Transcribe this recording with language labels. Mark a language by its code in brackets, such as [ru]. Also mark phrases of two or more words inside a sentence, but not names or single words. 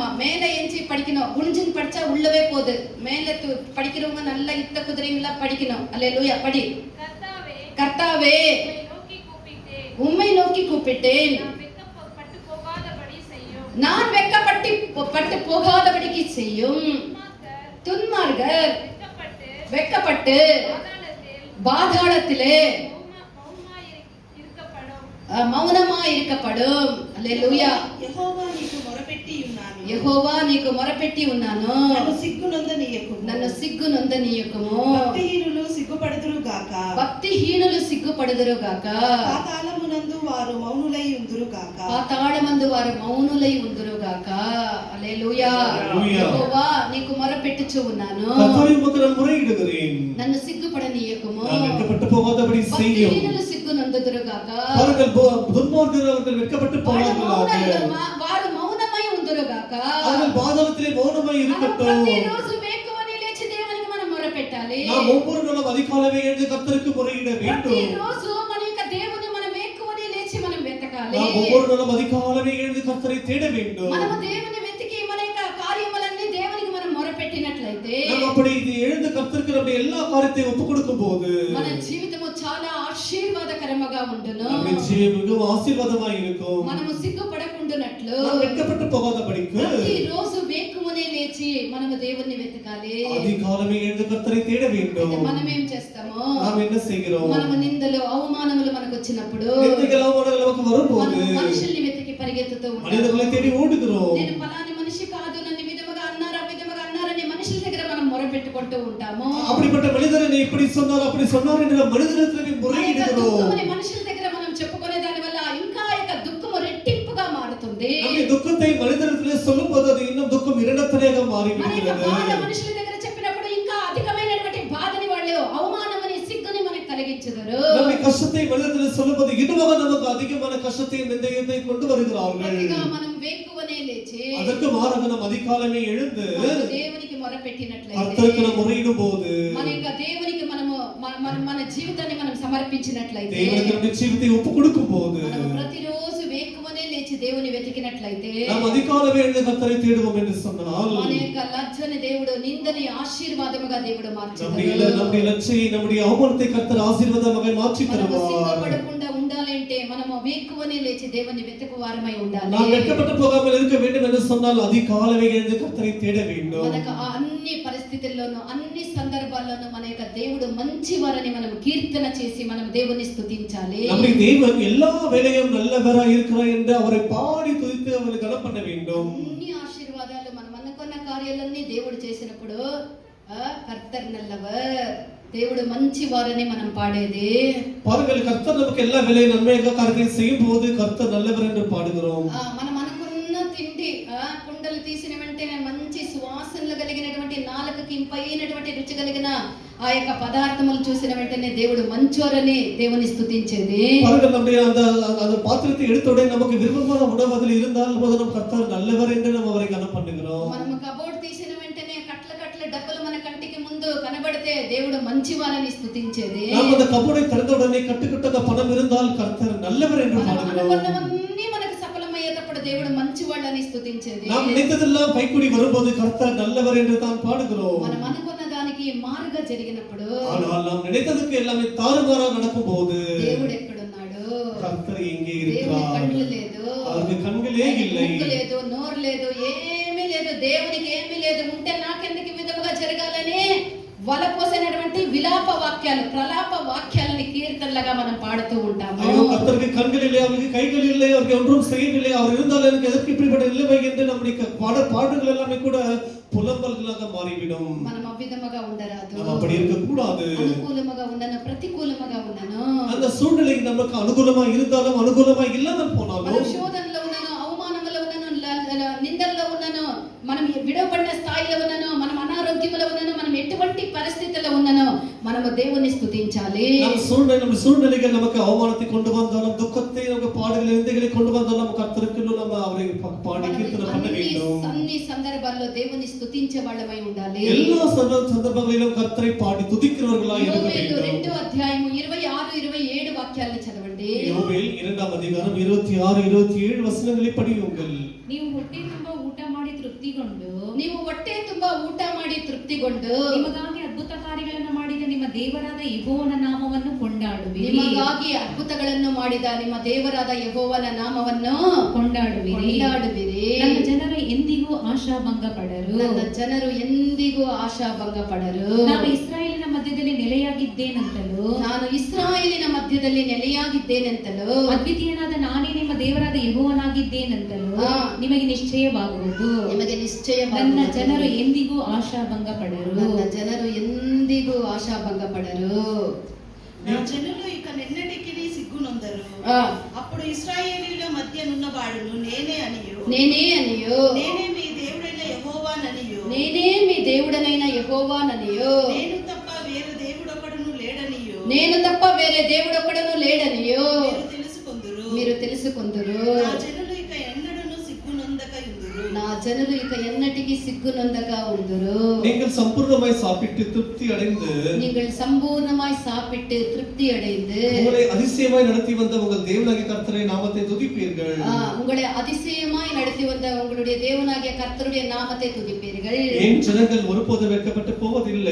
[ta] மேல ஏஞ்சி படிக்கணும். குனிஞ்சின் படிச்சா உள்ளவே போகுது. மேல படிக்கிறவங்க நல்லா இத்த குதிரைங்களா படிக்கணும். அல்லேலூயா. படி. கர்த்தாவே உம்மை நோக்கி கூப்பிட்டேன். நான் வெட்கப்பட்டு போகாதபடிக்கு செய்யும். துன்மார்கர் வெட்கப்பட்டு பாதாளத்திலே மௌனமா இருக்கப்படும். హల్లెలూయా. [te] యెహోవా నీకు మొరపెట్టి ఉన్నాను. నన్ను సిగ్గునొందనీయకుము. భక్తిహీనులు సిగ్గుపడుదురు గాక. పాతాళమందు వారు మౌనులై ఉందురు గాక. హల్లెలూయా. యెహోవా నీకు మొరపెట్టుచు ఉన్నాను. నన్ను సిగ్గుపడనీయకుము. భక్తిహీనులు సిగ్గునొందుదురు గాక. వారు మౌనమై ఉందురు గాక. [ta] அவர்கள் பாதாளத்திலே மௌனமாய் இருக்கட்டும். [te] ప్రతిరోజు వేకువని లేచి దేవునికి మనం మొరపెట్టాలి. వెతకాలి. [ta] நாம் ஒவ்வொரு நாளும் அதிகாலமே எழுந்து கர்த்தருக்கு முறையிட வேண்டும். [te] ప్రతిరోజు మన యొక్క దేవుని మనం వేకువనే లేచి మనం వెతకాలి. [ta] நாம் ஒவ்வொரு நாளும் அதிகாலமே எழுந்து கர்த்தரை தேட வேண்டும். [te] మనము దేవుని వెతికి మన యొక్క కార్యములన్నీ దేవునికి మనం మొరపెట్టినట్లయితే [ta] நாம் அப்படி எழுந்து கர்த்தருக்கு நம்முடைய எல்லா காரியத்தையும் ஒப்புக் கொடுக்கும்போது [te] మన జీవితము చాలా ఆశీర్వాదకరముగా ఉండును. [ta] நம்முடைய ஜீவியம் மிகவும் ஆசீர்வாதமாய் இருக்கும். [te] మనము సిగ్గుపడకుండునట్లు [ta] நாம் வெட்கப்பட்டு போகாதபடிக்கு [te] ప్రతిరోజు వేకువనే లేచి మనము దేవుణ్ణి వెతకాలి. [ta] அதிகாலமே எழுந்து கர்த்தரை தேட வேண்டும். [te] మనం ఏం చేస్తాము? [ta] நாம் என்ன செய்கிறோம்? [te] మనము నిందలు అవమానములు మనకు వచ్చినప్పుడు [ta] நிந்தைகள் அவமானங்கள் நமக்கு வரும்போது [te] మనము మనుషుల్ని వెతికి పరిగెత్తుతూ ఉంటాము. [ta] மனிதர்களை தேடி ஓடுகிறோம். [te] నేను ఫలాని మనిషి కాదు, నన్ను విధముగా అన్నారు ఆ విధముగా అన్నారని మనుషుల దగ్గర మనం మొరపెట్టుకుంటూ ఉంటాము. [ta] அப்படிப்பட்ட மனிதர் என்னை இப்படி சொன்னார் அப்படி சொன்னார் என்று மனிதரிடத்தில் முறையிடுகிறோம். [te] మనుషుల దగ్గర మనం చెప్పుకునే దాని వల్ల ఇంకా యొక్క దుఃఖము రెట్టింపుగా మారుతుంది. [ta] நம்முடைய துக்கத்தை மனிதரிடத்தில் சொல்லும்போது அது இன்னும் துக்கம் இரண்டத்தனையாக மாறிவிடுகிறது. [te] మనుషుల దగ్గర చెప్పినప్పుడు ఇంకా అధికమైనటువంటి బాధని వాళ్ళు అవమానమని సిగ్గుని మనకు కలిగించెదరు. [ta] நம்முடைய కష్టத்தை மனிதரிடத்தில் சொல்லும்போது இன்னுமாக நமக்கு அதிகமான கஷ்டத்தை நிந்தையத்தை கொண்டு வருகிறார்கள். [te] మనం వేకువనే లేచి [ta] அதற்கு மாறாக நாம் அதிகாலமே எழுந்து [te] దేవునికి మొరపెట్టినట్లయితే [ta] கர்த்தருக்கு நாம் முறையிடும்போது [te] మన యొక్క దేవునికి మనము మన జీవితాన్ని మనం సమర్పించినట్లయితే [ta] தேவனுக்கு நம்முடைய ஜீவித்தை ஒப்புக் கொடுக்கும்போது [te] మనం ప్రతిరోజు వేకువనే లేచి దేవుని వెతికినట్లయితే [ta] நாம் அதிகாலமே எழுந்து கர்த்தரை தேடுவோம் என்று சொன்னால் [te] మన యొక్క లజ్జని దేవుడు నిందని ఆశీర్వాదముగా దేవుడు మార్చుతాడు. [ta] நம்முடைய லட்சியை நம்முடைய அவமானத்தை கர்த்தர் ஆசீர்வாதமாக மாற்றி தருவார். [te] సిగ్గుపడకుండా ఉండాలంటే మనము వేకువనే లేచి దేవుని వెతుకువారమై ఉండాలి. [ta] நாம் வெட்கப்பட்டு போகாமல் இருக்க வேண்டும் என்று சொன்னால் அதிகாலமே எழுந்து கர்த்தரை தேட வேண்டும். [te] మనకు అన్ని పరిస్థితుల్లోనూ అన్ని సందర్భాల్లోనూ మన యొక్క దేవుడు మంచివారని మనం కీర్తన చేసి మనం దేవుని స్తుతించాలి. [ta] நம்முடைய தேவன் எல்லா வேளையும் நல்லவராய் இருக்கிறார் என்று அவரை பாடி துதித்து அவரை கனம் பண்ண வேண்டும். [te] అన్ని ఆశీర్వాదాలు మనం అనుకున్న కార్యాలన్నీ దేవుడు చేసినప్పుడు [ta] கர்த்தர் நல்லவர், [te] దేవుడు మంచివారని మనం పాడేది. [ta] பாருங்கள், கர்த்தர் நமக்கு எல்லா வேளையும் நன்மையாக காரியங்களை செய்யும் போது கர்த்தர் நல்லவர் என்று பாடுகிறோம். [te] మనం అనుకున్న తిండి కుండలు తీసిన వెంటనే మంచి సువాసనలు కలిగినటువంటి నాలుకకి ఇంపైనటువంటి రుచి కలిగిన ఆ యొక్క పదార్థములు చూసిన వెంటనే దేవుడు మంచోరని దేవుని స్తుతించేది. [ta] பாருங்கள், நம்முடைய அந்த பாத்திரத்தை எடுத்த உடனே நமக்கு விருப்பமான உணவு அதில் இருந்தால் போது நம் கர்த்தர் நல்லவர் என்று நாம் அவரை கனம் பண்ணுகிறோம். [te] మనము కబోర్డ్ తీసిన వెంటనే కట్ల కట్ల డబ్బులు మన కంటికి ముందు కనబడితే దేవుడు మంచివారని స్తుతించేది. [ta] நாம் அந்த கபோர்டை திறந்த உடனே கட்டுக்கட்டாக பணம் இருந்தால் கர்த்தர் நல்லவர் என்று பாடுகிறோம். [te] అనుకున్నవన్నీ మనకు సఫలమయ్యేటప్పుడు దేవుడు మంచివాళ్ళని స్తుతించేది. [ta] நாம் நினைத்ததெல்லாம் கைக்குடி வரும்போது கர்த்தர் நல்லவர் என்று தான் பாடுகிறோம். [te] మనం అనుకున్న దానికి మారుగా జరిగినప్పుడు [ta] ஆனால் நாம் நினைத்ததுக்கு எல்லாமே தாறுமாறாக நடக்கும்போது [te] దేవుడు ఎక్కడున్నాడు? [ta] கர்த்தர் எங்கே [te] దేవుని [ta] இருக்கிறார்? [te] కళ్ళు లేదు, [ta] அவருக்கு கண்களே இல்லை, [te] ముక్కు లేదు, నోరు లేదు, ఏమీ లేదు. దేవునికి ఏమీ లేదు. ఉంటే నాకెందుకు ఈ విధముగా జరగాలని వలపోసినటువంటి విలాప వాక్యాలు, ప్రలాప వాక్యాలని కీర్తనలుగా మనం పాడుతూ ఉంటాము. [ta] ஐயோ, கர்த்தருக்கு கண்கள் இல்லை, அவருக்கு கைகள் இல்லை, அவருக்கு ஒன்றும் செய்யவில்லை, அவர் இருந்தால் எனக்கு எதற்கு இப்படிப்பட்ட நிலைமை என்று நம்முடைய பாடல்கள் எல்லாமே கூட புலம்பல்களாக மாறிவிடும். [te] మనం అవిధముగా ఉండరాదు. [ta] நாம் அப்படி இருக்க கூடாது. [te] అనుకూలముగా ఉండను, ప్రతికూలముగా ఉండను. [ta] அந்த சூழ்நிலை நமக்கு அனுகூலமா இருந்தாலும் அனுகூலமா இல்லாமல் போனாலும் [te] మనం శోధనలో ఉన్నాను, అవమానములో ఉన్నాను, నిందల్లో ఉన్నాను, మనం విడవబడిన స్థాయిలో ఉన్నాను, మనం అనారోగ్యంలో ఉన్నాను, మనం ఎటువంటి పరిస్థితుల్లో ఉన్నానో మనము దేవుని స్తుతించాలి. [ta] நம்ம சூழ்நிலைகள் நமக்கு அவமானத்தை கொண்டு வந்தாலும் துக்கத்தை நமக்கு பாடுகள் நிந்தைகளை கொண்டு வந்தாலும் கர்த்தருக்கு நம்ம அவரை பாடி கீர்த்தனை பண்ண வேண்டும். [te] అన్ని సందర్భాల్లో దేవుని స్తుతించే వాళ్ళమై ఉండాలి. [ta] எல்லா సందర్భங்களிலும் கர்த்தரை పాడి துதிக்கிறவர்களாய் இருக்க வேண்டும். [te] 2వ అధ్యాయము 26 27 వాక్యాలను చదవండి. [ta] யோவேல் [te] 2వ అధ్యాయం [ta] 26 27 వచనங்களை படியுங்கள். [kn] ನೀವು ಹೊಟ್ಟೆ ತುಂಬಾ ಊಟ ಮಾಡಿ ತೃಪ್ತಿಗೊಂಡು ನೀವು ಹೊಟ್ಟೆ ತುಂಬಾ ಊಟ ಮಾಡಿ ತೃಪ್ತಿಗೊಂಡು ನಿಮಗಾಗಿ ಅದ್ಭುತ ಕಾರ್ಯಗಳನ್ನು ಮಾಡಿದ ನಿಮ್ಮ ದೇವರಾದ ಯೆಹೋವನ ನಾಮವನ್ನು ಕೊಂಡಾಡುವಿರಿ. ನಿಮಗಾಗಿ ಅದ್ಭುತಗಳನ್ನು ಮಾಡಿದ ನಿಮ್ಮ ದೇವರಾದ ಯೆಹೋವನ ನಾಮವನ್ನು ಕೊಂಡಾಡುವಿರಿ. ನನ್ನ ಜನರು ಎಂದಿಗೂ ಆಶಾಭಂಗ ಪಡರು. ನನ್ನ ಜನರು ಎಂದಿಗೂ ಆಶಾಭಂಗ ಪಡರು. ನಾನು ಇಸ್ರಾಯೇಲಿನ ಮಧ್ಯದಲ್ಲಿ ನೆಲೆಯಾಗಿದ್ದೇನೆಂತಲೂ ಅದ್ವಿತೀಯನಾದ ನಾನೇ ನಿಮ್ಮ ದೇವರಾದ ಯೆಹೋವನಾಗಿದ್ದೇನೆಂತಲೂ ನಿಮಗೆ ನಿಶ್ಚಯವಾಗುವುದು. ನನ್ನ ಜನರು ಎಂದಿಗೂ ಆಶಾಭಂಗ ಪಡರು. ನನ್ನ ಜನರು ಎಂದಿಗೂ ಆಶಾಭಂಗ ಪಡರು. [te] నా జనులు ఇక నిన్నటికి సిగ్గునొందరు. అప్పుడు ఇశ్రాయేలీయుల మధ్య నున్నవాడును నేనే అనియు నేనే మీ దేవుడైన యెహోవాననియు నేను తప్ప వేరే దేవుడొకడును లేడనియు మీరు తెలుసుకొందురు. నా జనులు ఇక ఎన్నడూను సిగ్గునొందక యుందురు. నా జనులు ఇక ఎన్నటికి సిగ్గునొందక ఉందురు. [ta] நீங்கள் சம்பூர்ணமாய் சாப்பிட்டு திருப்தி அடைந்து நீங்கள் சம்பூர்ணமாய் சாப்பிட்டு திருப்தி அடைந்து உங்களை அதிசயமாய் நடத்தி வந்த உங்கள் தேவனாகிய கர்த்தரை நாமத்தை துதிப்பீர்கள். உங்களை அதிசயமாய் நடத்தி வந்த உங்களுடைய தேவனாகிய கர்த்தருடைய நாமத்தை துதிப்பீர்கள். என் ஜனங்கள் ஒருபோது வெட்கப்பட்டு போவதில்லை.